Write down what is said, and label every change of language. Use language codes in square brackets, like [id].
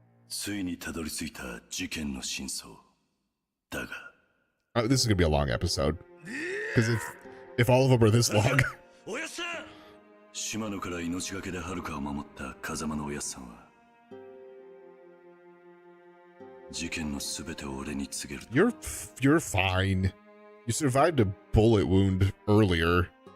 [ja] ついにたどり着いた事件の真相。 [en] This is gonna be a long episode because if all of them are this long. [ja] 島野から命がけで遥かを守った風間のおやっさんは事件のすべてを俺に告げる。 [en] You're fine. You survived a bullet wound earlier.